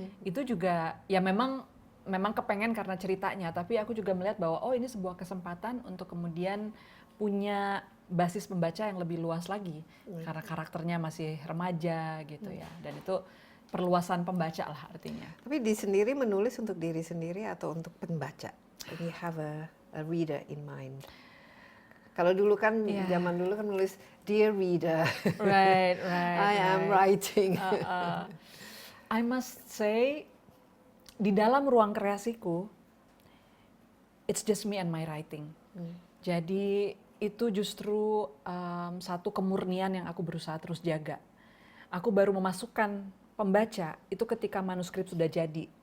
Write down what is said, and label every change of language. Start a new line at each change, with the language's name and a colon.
Indonesian: Itu juga ya memang kepengen karena ceritanya, tapi aku juga melihat bahwa oh ini sebuah kesempatan untuk kemudian punya basis pembaca yang lebih luas lagi karena karakternya masih remaja gitu ya, dan itu perluasan pembaca lah artinya. Tapi sendiri menulis untuk diri sendiri atau untuk pembaca?
English: You have a reader in mind.
Indonesian: Kalau dulu kan zaman dulu kan nulis Dear Reader,
English: Right. I am writing. I must say
Indonesian: di dalam ruang kreasiku,
English: it's just me and my writing.
Indonesian: Jadi itu justru satu kemurnian yang aku berusaha terus jaga. Aku baru memasukkan pembaca itu ketika manuskrip sudah jadi.